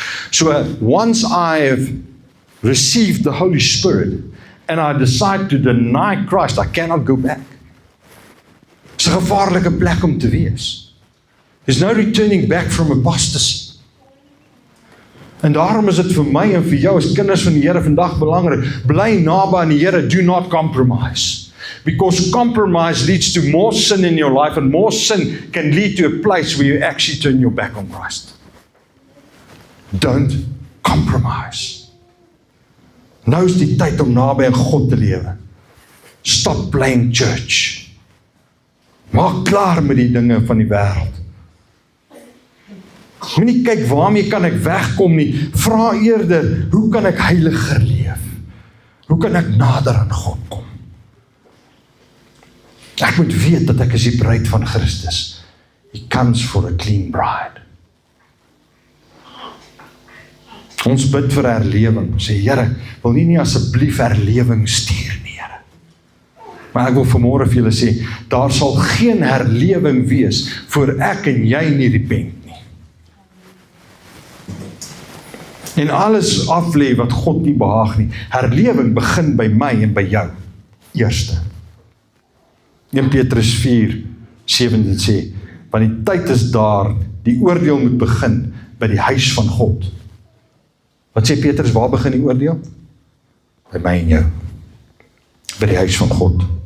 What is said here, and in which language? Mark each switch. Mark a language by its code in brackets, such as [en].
[en] So once I've received the Holy Spirit and I decide to deny Christ, I cannot go back. [af] Dit is 'n gevaarlike plek om te wees. [en] There's no returning back from apostasy. [af] En daarom is dit vir my en vir jou as kinders van die Here vandag belangrik, bly naby aan die Here, [en] do not compromise. Because compromise leads to more sin in your life, and more sin can lead to a place where you actually turn your back on Christ. Don't compromise. [af] Nou is die tyd om naby aan God te lewe. [en] Stop playing church. [af] Maak klaar met die dinge van die wêreld. Moenie kyk waarmee kan ek wegkom nie. Vra eerder, hoe kan ek heiliger leef? Hoe kan ek nader aan God kom? Ek moet weet dat ek is die bruid van Christus. [en] He comes for a clean bride. [af] Ons bid vir herlewing. Sê, Here, wil nie asseblief herlewing stuur nie, Here. Maar ek wil vanmôre vir julle sê, daar sal geen herlewing wees voor ek en jy nie repent. En alles aflê wat God nie behaag nie. Herlewing begin by my en by jou. Eerste. 1 Petrus 4:7 sê, want die tyd is daar, die oordeel moet begin by die huis van God. Wat sê Petrus, waar begin die oordeel? By my en jou. By die huis van God.